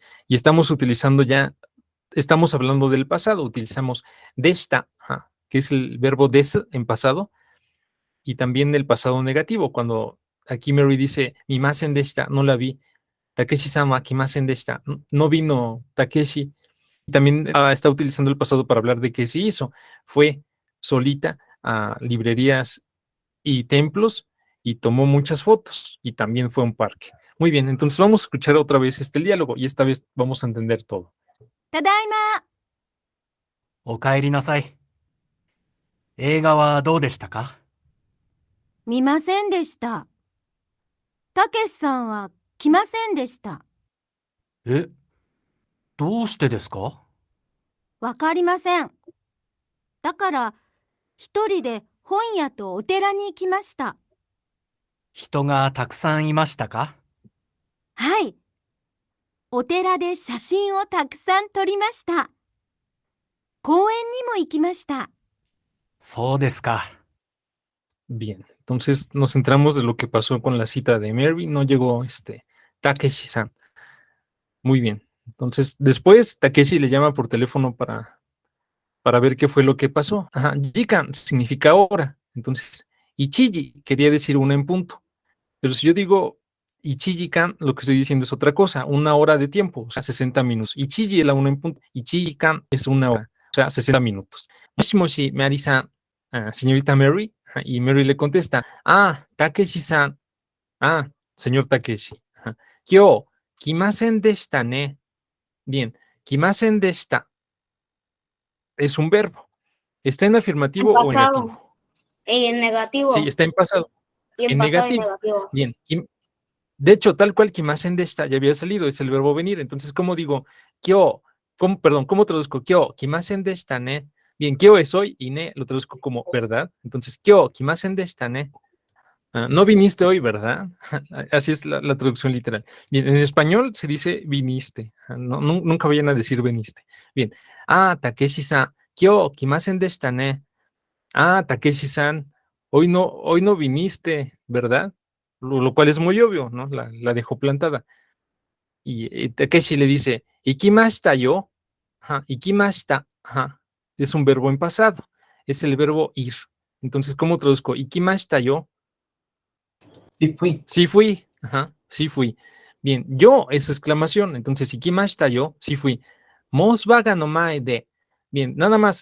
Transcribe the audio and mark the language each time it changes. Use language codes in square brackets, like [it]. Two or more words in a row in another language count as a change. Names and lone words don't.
[es] Y estamos hablando del pasado, utilizamos desta, que es el verbo des en pasado, y también el pasado negativo, cuando aquí Mary dice, [ja] 見ませんでした, [es] no la vi, Takeshi-sama [ja] 来ませんでした, [es] no vino Takeshi. También está utilizando el pasado para hablar de que sí hizo. Fue solita a librerías y templos y tomó muchas fotos y también fue a un parque. Muy bien, entonces vamos a escuchar otra vez este diálogo y esta vez vamos a entender todo. [ja] ただいま。おかえりなさい。映画はどうでしたか？見ませんでした。たけしさんは来ませんでした。え、どうしてですか？わかりません。だから、一人で本屋とお寺に行きました。人がたくさんいましたか？はい。お寺で写真をたくさん撮りました。公園にも行きました。そうですか。 [es] Bien, entonces nos centramos de lo que pasó con la cita de Mary. No llegó Takeshi-san. Muy bien. Entonces, después Takeshi le llama por teléfono para ver qué fue lo que pasó. Ajá, Jikan significa hora. Entonces, Ichiji quería decir una en punto. Pero si yo digo Ichiji-kan, lo que estoy diciendo es otra cosa, una hora de tiempo, o sea, 60 minutos. Ichiji es la una en punto. Ichiji-kan es una hora, o sea, 60 minutos. Moshi, Mary-san, señorita Mary. Ajá, y Mary le contesta, Takeshi-san. Señor Takeshi. Ajá. [ja] 今日、来ませんでしたね. [es] Bien, [ja] 来ませんでした [es] es un verbo. ¿Está en afirmativo o en pasado. negativo? Y en negativo. Sí, está en pasado. Y en En pasado y negativo. negativo. Bien. De hecho, tal cual [ja] 来ませんでした [es] ya había salido, es el verbo venir. Entonces, ¿cómo digo? ¿Cómo traduzco? [ja] 今日、来ませんでしたね. [es] Bien, kyo es hoy y ne lo traduzco como verdad. Entonces, [ja] 今日、来ませんでしたね. [es] No viniste hoy, ¿verdad? Así es la traducción literal. Bien, en español se dice viniste. Nunca vayan a decir veniste. Bien. [ja] たけしさん、今日、来ませんでしたね. [es] Takeshi-san, hoy no viniste, ¿verdad? Lo cual es muy obvio, ¿no? La dejó plantada. Y Takeshi le dice, [ja] 行きましたよ. [es] Ikimashita. Es un verbo en pasado. Es el verbo ir. Entonces, ¿cómo traduzco? [ja] 行きましたよ. [es] Sí fui. Sí fui. Sí fui. Bien, yo es exclamación. Entonces, [ja] 行きましたよ, [es] sí fui. [ja] モスバーガーの前で. [es] Bien, nada más.